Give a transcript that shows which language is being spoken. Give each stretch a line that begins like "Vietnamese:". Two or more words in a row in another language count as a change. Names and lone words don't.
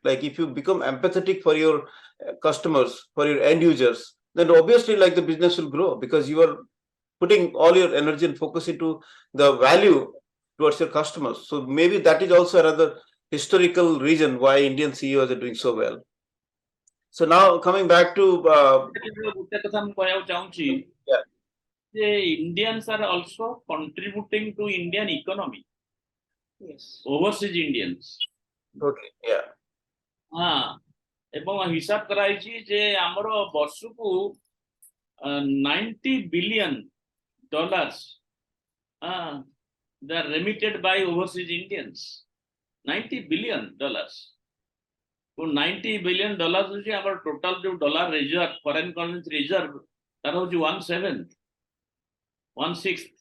English: Like if you become empathetic for your customers, for your end users, then obviously like the business will grow because you are putting all your energy and focus into the value towards your customers. So maybe that is also another historical reason why Indian CEOs are doing so well. So now coming back to
Odia: ଗୋଟେ କଥା ମୁଁ କହିବାକୁ ଚାହୁଁଛି
English: Yeah. ଯେ Indians are also contributing to Indian economy. Yes. Overseas Indians. Okay, yeah.
Odia: ହଁ ଏବଂ ହିସାବ କରାଯାଇଛି ଯେ ଆମର ବର୍ଷକୁ $90 billion
English: they are remitted by overseas Indians. $90 billion. So $90 billion is our total dollar reserve, foreign currency reserve, that was 1/7, 1/6.